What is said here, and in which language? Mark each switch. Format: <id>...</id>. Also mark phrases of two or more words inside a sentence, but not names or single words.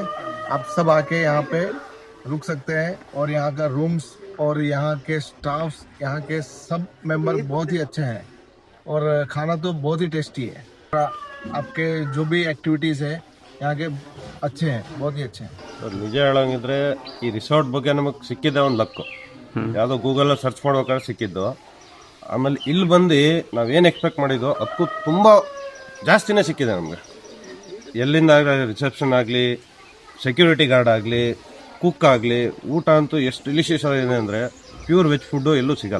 <hi>आप सब आके यहाँ पे रुक सकते हैं और यहाँ का रूम्स और यहाँ के स्टाफ्स, यहाँ के सब मेंबर बहुत ही अच्छे हैं और खाना तो बहुत ही टेस्टी है। आपके जो भी एक्टिविटीज है यहाँ के अच्छे हैं, बहुत ही अच्छे हैं।</hi> <kn>ನಿಜ ಹೇಳೋಂಗಿದ್ರೆ ಈ ರಿಸಾರ್ಟ್ ಬಗ್ಗೆ ನಮಗೆ ಸಿಕ್ಕಿದ್ದೆ ಒಂದು ಲಕ್ಕು. ಯಾವುದೋ ಗೂಗಲ್ ಸರ್ಚ್ ಮಾಡ್ಬೇಕಾದ್ರೆ ಸಿಕ್ಕಿದ್ದು. ಆಮೇಲೆ ಇಲ್ಲಿ ಬಂದು ನಾವೇನು ಎಕ್ಸ್ಪೆಕ್ಟ್ ಮಾಡಿದ್ವೋ ಅದಕ್ಕೂ ತುಂಬ ಜಾಸ್ತಿನೇ ಸಿಕ್ಕಿದೆ ನಮಗೆ. ಎಲ್ಲಿಂದ ಆಗಲಿ, ರಿಸೆಪ್ಷನ್ ಆಗಲಿ,</kn> <en>security guard</en> <kn>ಆಗಲಿ, ಕುಕ್ ಆಗಲಿ, ಊಟ ಅಂತೂ ಎಷ್ಟು ಡಿಲಿಷಿಯಸ್ ಆಗಿದೆ ಅಂದರೆ</kn> <en>pure veg food</en> <kn>ಎಲ್ಲೂ ಸಿಗಲ್ಲ.</kn>